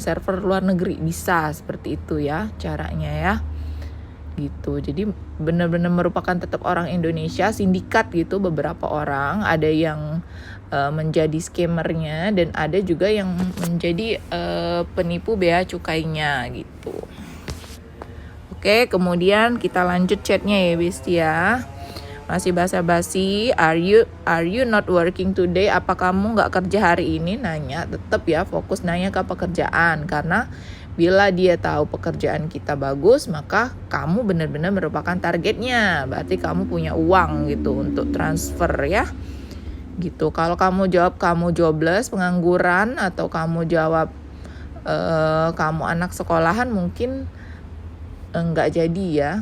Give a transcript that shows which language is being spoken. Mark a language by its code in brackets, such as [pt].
[id] Server luar negeri, bisa seperti itu ya caranya ya. Gitu. Jadi benar-benar merupakan tetap orang Indonesia, sindikat gitu beberapa orang, ada yang menjadi scammernya dan ada juga yang menjadi penipu bea cukainya gitu. Oke, kemudian kita lanjut chatnya ya bestie ya. Masih basa-basi, [en] are you not working today? [id] Apa kamu nggak kerja hari ini? Nanya, tetap ya fokus nanya ke pekerjaan, karena bila dia tahu pekerjaan kita bagus, maka kamu benar-benar merupakan targetnya. Berarti kamu punya uang gitu untuk transfer ya. Gitu. Kalau kamu jawab kamu jobless, pengangguran, atau kamu jawab kamu anak sekolahan, mungkin enggak jadi ya.